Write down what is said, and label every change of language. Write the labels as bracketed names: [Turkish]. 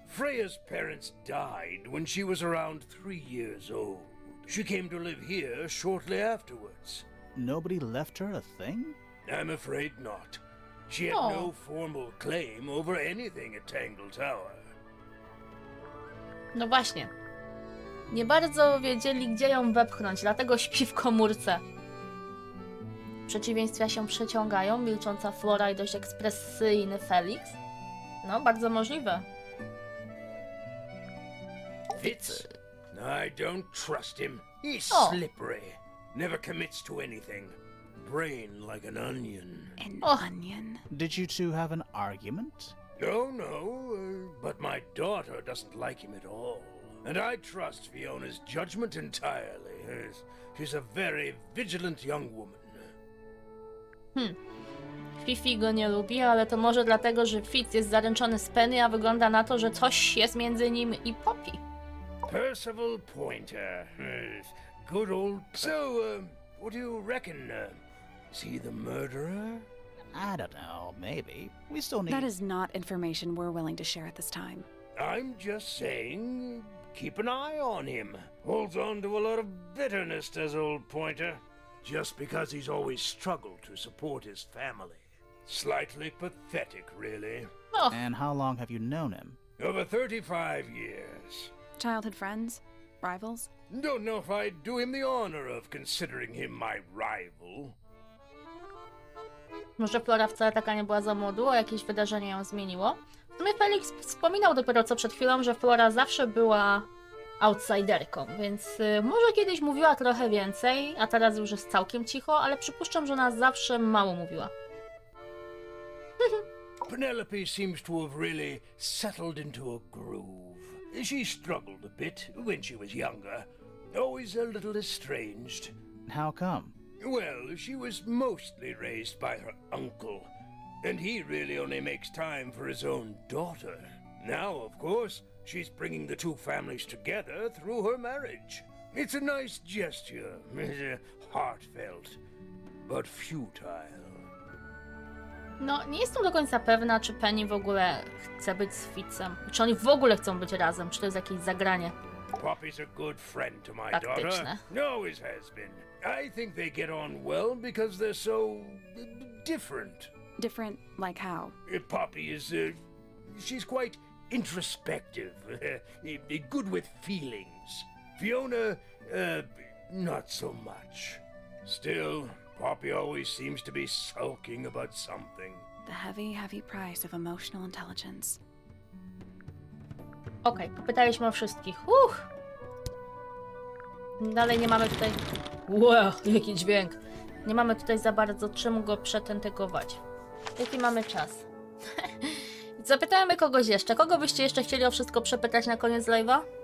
[English] Freya's parents died when she was around 3 years old. She came to live here shortly afterwards. Nobody left her a thing? I'm afraid not. She had no formal claim over anything at Tangle Tower. [Polish] No właśnie. Nie bardzo wiedzieli, gdzie ją wepchnąć, dlatego śpi w komórce. Przeciwieństwa się przeciągają, milcząca Flora i dość ekspresyjny Felix. No, bardzo możliwe. [English] Fitz? I don't trust him. He's slippery. Never commits to anything. Brain like an onion. An onion? Did you two have an argument? No, but my daughter doesn't like him at all. And I trust Fiona's judgment entirely. She's a very vigilant young woman. [Polish] Fifi go nie lubi, ale to może dlatego, że Fitz jest zaręczony z Penny, a wygląda na to, że coś jest między nim i Poppy. [English] Percival Pointer. Good old... So, what do you reckon? Is he the murderer? I don't know, maybe. We still need... That is not information we're willing to share at this time. I'm just saying, keep an eye on him. Holds on to a lot of bitterness, does old Pointer. Just because he's always struggled to support his family. Slightly pathetic, really. Oh. And how long have you known him? Over 35 years. Childhood friends? Rivals? Don't know if I'd do him the honor of considering him my rival. [Polish] Może Flora wcale taka nie była za młodu, a jakieś wydarzenie ją zmieniło. W sumie Felix wspominał dopiero co przed chwilą, że Flora zawsze była outsiderką, więc może kiedyś mówiła trochę więcej, a teraz już jest całkiem cicho, ale przypuszczam, że ona zawsze mało mówiła. [English] Penelope seems to have really settled into a groove. She struggled a bit when she was younger, always a little estranged. How come? Well, she was mostly raised by her uncle, and he really only makes time for his own daughter. Now, of course, she's bringing the two families together through her marriage. It's a nice gesture, heartfelt, but futile. [Polish] No, nie jestem do końca pewna, czy Penny w ogóle chce być z Fitzem. Czy oni w ogóle chcą być razem, czy to jest jakieś zagranie. [English] Poppy's a good friend to my daughter. [Polish] Taktyczne. [English] Always has been. I think they get on well because they're so different. Different, like how? Poppy is, she's quite introspective, good with feelings. Fiona, not so much. Still, Poppy always seems to be sulking about something. The heavy, heavy price of emotional intelligence. [Polish] Okej, popytaliśmy o wszystkich. Dalej nie mamy tutaj... Wow, jaki dźwięk. Nie mamy tutaj za bardzo czym go przetentygować. Jaki mamy czas? Zapytajmy kogoś jeszcze. Kogo byście jeszcze chcieli o wszystko przepytać na koniec live'a?